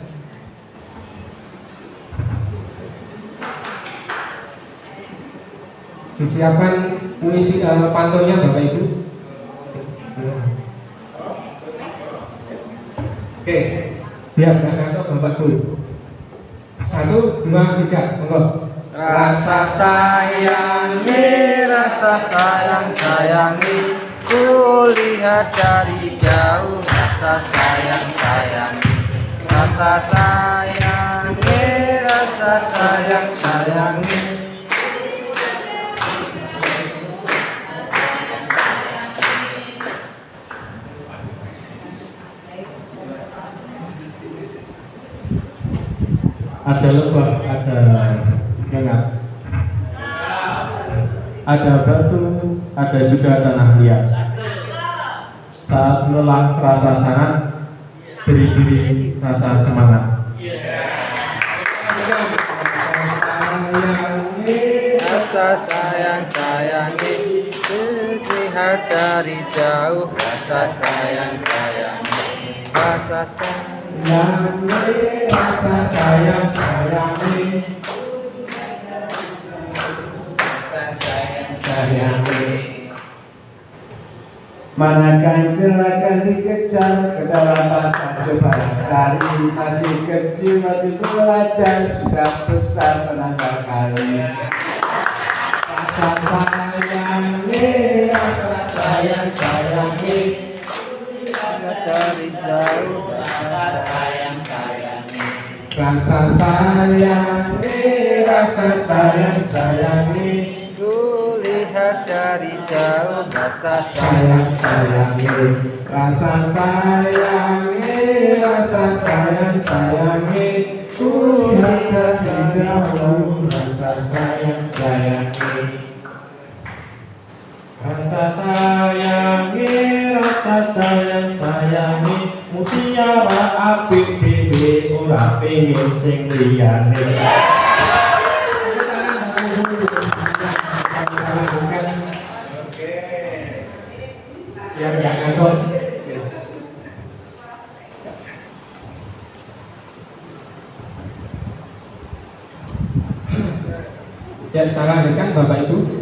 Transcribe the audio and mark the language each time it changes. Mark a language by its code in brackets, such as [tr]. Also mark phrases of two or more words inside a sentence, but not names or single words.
[id] Disiapkan puisi pantunnya Bapak Ibu. Oke, siap untuk Bapak Ibu. 1, 2, 3, monggo. Rasa sayangi, rasa sayang-sayangi, ku lihat dari jauh. Rasa sayang-sayangi, rasa sayangi, rasa sayang-sayangi. Ada lebah, ada nyengat, ada batu, ada juga tanah liat. Saat lelah rasa sangat, beri diri rasa semangat. Rasa sayang-sayangi, lihat dari jauh. Rasa sayang-sayangi, rasa Sayangi, rasa sayang sayangi, sayangi. Manakan celaka dikejar, ke dalam pasar coba cari. Masih kecil masih belajar, sudah besar senang sekali. Rasa sayangi, rasa sayang sayangi, dari jauh. Rasa sayang-sayangi, rasa sayangi, rasa sayang sayangi, ku lihat dari jauh. Rasa sayang sayangi, rasa sayangi, rasa sayang sayangi, ku lihat dari jauh. Rasa sayang sayangi, Rasa sayangi, rasa sayang sayangi, [jv] mutiara apik dhewe ora pengin sing liyane. [id] yang ngangkut. Ya, saya lanjutkan Bapak Ibu.